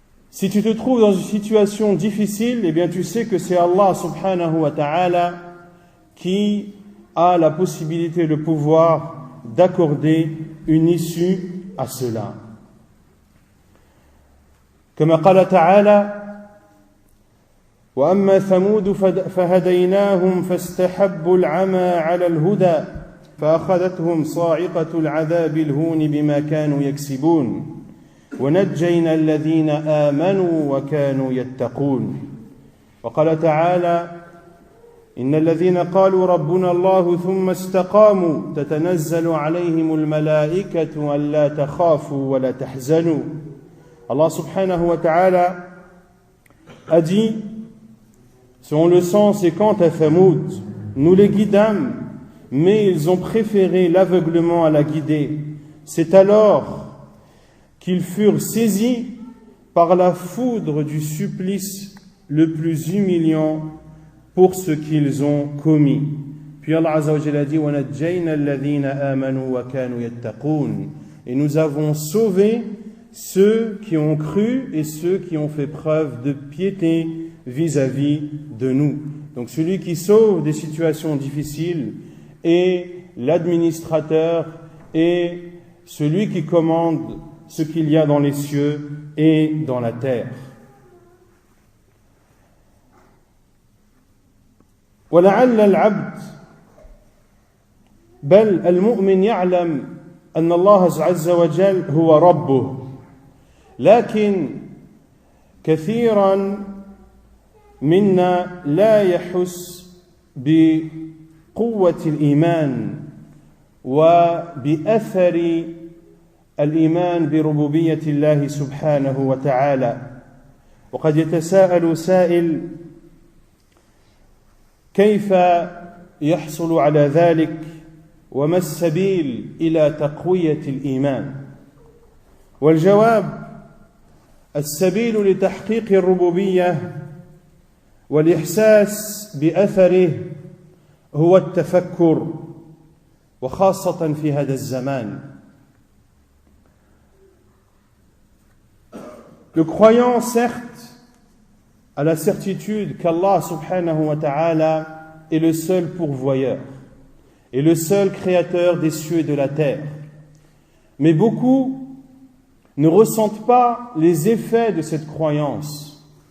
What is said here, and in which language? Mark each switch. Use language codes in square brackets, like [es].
[fr] Si tu te trouves dans une situation difficile, eh bien tu sais que c'est Allah subhanahu wa ta'ala qui a la possibilité, le pouvoir d'accorder une issue à cela. [ar] كما قال تعالى وأما ثمود فهديناهم فاستحبوا العمى على الهدى فأخذتهم صاعقة العذاب الهون بما كانوا يكسبون ونجينا الذين آمنوا وكانوا يتقون وقال تعالى إن الذين قالوا ربنا الله ثم استقاموا تتنزل عليهم الملائكة ألا تخافوا ولا تحزنوا. [fr] Allah subhanahu wa ta'ala a dit, selon le sens, et quant à Thamoud, nous les guidâmes, mais ils ont préféré l'aveuglement à la guidée. C'est alors qu'ils furent saisis par la foudre du supplice le plus humiliant pour ce qu'ils ont commis. Puis Allah Azza wa Jalla dit [ar] وَنَجَّيْنَا الَّذِينَ آمَنُوا وَكَانُوا يَتَّقُونَ. [fr] Et nous avons sauvé ceux qui ont cru et ceux qui ont fait preuve de piété vis-à-vis de nous. Donc celui qui sauve des situations difficiles est l'administrateur et celui qui commande ce qu'il y a dans les cieux et dans la terre. [ar] ولعل العبد بل المؤمن يعلم أن الله عز وجل هو ربه لكن كثيرا منا لا يحس بقوة الإيمان وبأثر الإيمان بربوبية الله سبحانه وتعالى. وقد يتساءل سائل كيف يحصل على ذلك وما السبيل إلى تقوية الإيمان؟ والجواب السبيل لتحقيق الربوبية والإحساس بأثره هو التفكر وخاصة في هذا الزمان. [fr] Le croyant, certes, a la certitude qu'Allah subhanahu wa ta'ala est le seul pourvoyeur et le seul créateur des cieux et de la terre. Mais beaucoup ne ressentent pas les effets de cette croyance.